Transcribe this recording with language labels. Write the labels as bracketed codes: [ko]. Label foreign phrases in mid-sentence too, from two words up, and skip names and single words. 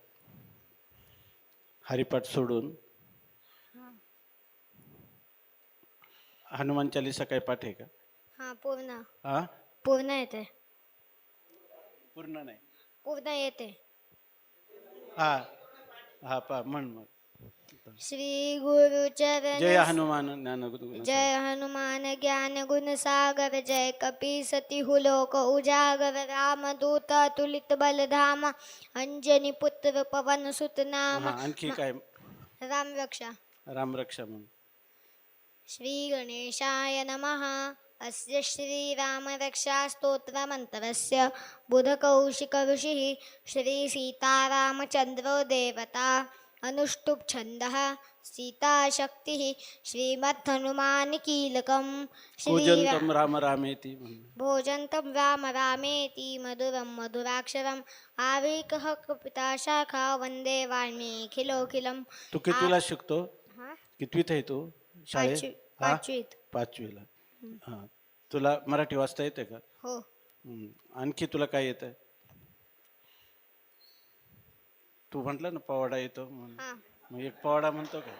[mr] हरिपाठ सोडून हनुमान चालीसा काय पाठ आहे का? पूर्ण. हा पूर्ण येते. पूर्ण नाही. पूर्ण येते. हा हा पा म्हण मग. [awa] श्री गुरु चरण जय हनुमान ज्ञानगुरु. जय हनुमान ज्ञान गुण सागर जय कपी सती हुलोक उजागर रामदूत तुलित बलधाम अंजनी पुत्र पवन सुत नाम. [mr] आणखी काय? रामरक्षा. रामरक्षा म्हण. [sa] श्री गणेशाय नमः. अस्य श्री रामरक्षा स्तोत्रमन्त्रस्य बुधकौशिक ऋषिः श्री सीतारामचन्द्रो देवता अनुष्टुप् छन्दः सीताशक्तिः श्रीमद्हनुमानकीलकं पूजन्तं राम रामेति. भोजन्तं राम रामेति मधुरं मधुराक्षरम् आविकः कपिताशाखा वन्दे वाल्मीकिलोकिलं. [mr] तू कितवीला शिकतो? कितवीत आहे तू शाळेत? पाचवीला. हा. तुला मराठी वाचता येते का? हो. आणखी तुला काय येतं? तू म्हटलं ना पोवाडा येतो म्हणून. मग एक पोवाडा म्हणतो का?